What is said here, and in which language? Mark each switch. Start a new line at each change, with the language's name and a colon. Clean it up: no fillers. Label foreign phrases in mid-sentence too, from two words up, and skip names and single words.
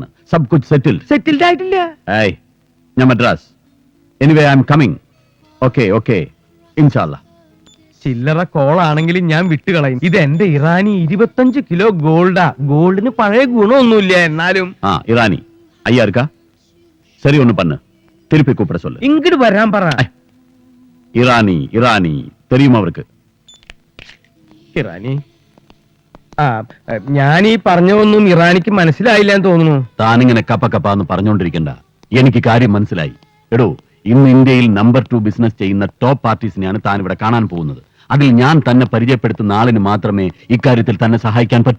Hindi: सब कुछ सेटल.
Malayalam: സെറ്റിൽഡ് ആയിട്ടില്ല. ഏയ്, ഞാൻ മദ്രാസ്.
English: anyway I am coming. okay okay, ഇൻഷാല്ലാ.
Malayalam: ചില്ലറ കോളാണെങ്കിലും ഞാൻ വിട്ടുകളയും. ഇത് എന്റെ ഇറാനി 25 കിലോ ഗോൾഡാ. ഗോൾഡിന് പഴയ ഗുണമൊന്നുമില്ല, എന്നാലും.
Tamil: ആ ഇറാനി ஐயா இருக்கா? சரி ஒண்ணு பண்ணு, திருப்பி கூப்பிட சொல்லு.
Malayalam: ഇങ്ങോട്ട് വരാൻ പറ.
Tamil: இரானி இரானி தெரியுமா அவருக்கு?
Malayalam: ഇറാനി. ആ, ഞാൻ ഈ പറഞ്ഞതൊന്നും ഇറാനിക്ക് മനസ്സിലായില്ല എന്ന് തോന്നുന്നു. താനിങ്ങനെ കപ്പ കപ്പാന്ന് പറഞ്ഞുകൊണ്ടിരിക്കണ്ട, എനിക്ക് കാര്യം മനസ്സിലായി. എടോ, ഇന്ന് ഇന്ത്യയിൽ നമ്പർ 2 ബിസിനസ് ചെയ്യുന്ന ടോപ്പ് പാർട്ടീസിനെയാണ് താൻ ഇവിടെ കാണാൻ പോകുന്നത്. അതിൽ ഞാൻ തന്നെ പരിചയപ്പെടുത്തുന്ന ആളിന് മാത്രമേ ഇക്കാര്യത്തിൽ തന്നെ സഹായിക്കാൻ പറ്റൂ.